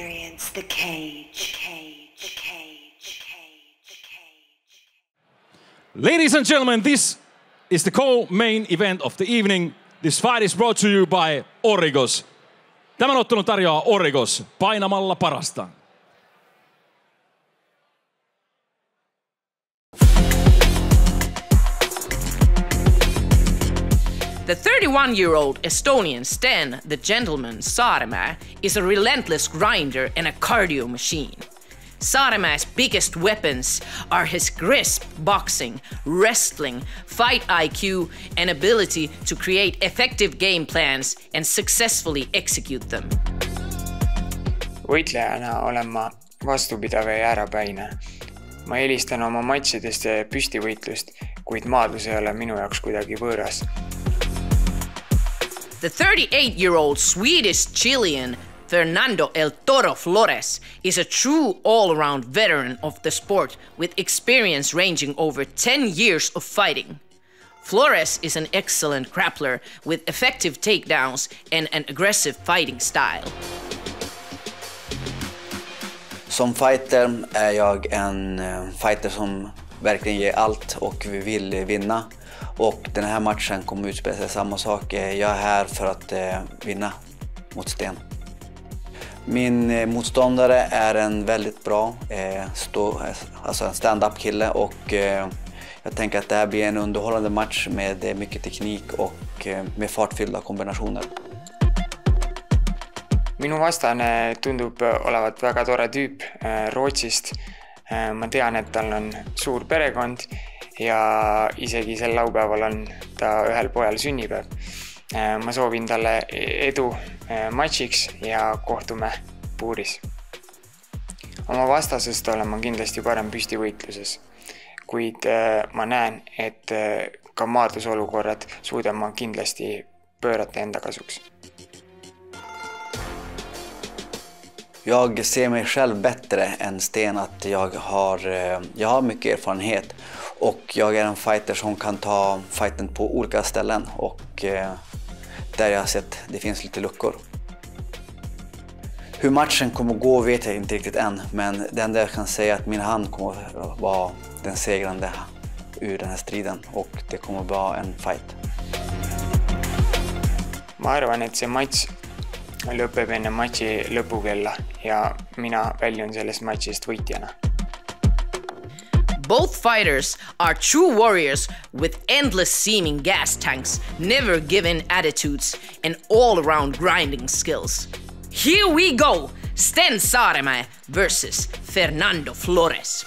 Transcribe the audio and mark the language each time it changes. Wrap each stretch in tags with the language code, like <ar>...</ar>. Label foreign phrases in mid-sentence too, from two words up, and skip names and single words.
<en>against the cage. Ladies and gentlemen, this is the co-main event of the evening. This fight is brought to you by Origos.</en> <fi>Tämän ottelun tarjoaa Origos painamalla parasta.</fi> <en>The 31-year-old Estonian Sten, the gentleman Saaremäe, is a relentless grinder and a cardio machine. Saaremäe's biggest weapons are his crisp boxing, wrestling, fight IQ, and ability to create effective game plans and successfully execute them.</en> <et>Võitlejana olen ma vastupidav ja jäärapäine. Ma eelistan oma matšidest püstivõitlust, kuid maadlus ei ole minu jaoks kuidagi võõras.</et> <en>The 38-year-old Swedish-Chilean Fernando El Toro Flores is a true all-around veteran of the sport with experience ranging over 10 years of fighting. Flores is an excellent grappler with effective takedowns and an aggressive fighting style.</en> <sv>Som fighter är jag en fighter som verkligen ger allt och vi vill vinna. Och den här matchen kommer utspela sig samma sak. Jag är här för att vinna mot Sten. Min motståndare är en väldigt bra alltså en stand-up kille och jag tänker att det här blir en underhållande match med mycket teknik och med fartfyllda kombinationer.</sv> <et>Minu vastane tundub olevat väga tore tüüp Rootsist. Ma tean, et tal on suur perekond ja isegi sel laupäeval on ta ühel pojal sünnipäev. Ma soovin talle edu matšiks ja kohtume puuris. Oma vastasest olen ma kindlasti parem püstivõitluses, kuid ma näen, et ka maadlusolukorrad suudan ma kindlasti pöörata enda kasuks.</et> <sv>Jag ser mig själv bättre än Sten att jag har mycket erfarenhet och jag är en fighter som kan ta fighten på olika ställen och där jag har sett det finns lite luckor. Hur matchen kommer gå vet jag inte riktigt än, men det enda jag kan säga är att min hand kommer vara den segrande ur den här striden och det kommer vara en fight.</sv> <et>Ma arvan, et see matš lõpeb enne matši lõpukella ja mina väljun sellest matšist võitjana.</et> <en>Both fighters are true warriors with endless seeming gas tanks, never given attitudes, and all-around grinding skills. Here we go! Sten Saaremäe versus Fernando Flores.</en>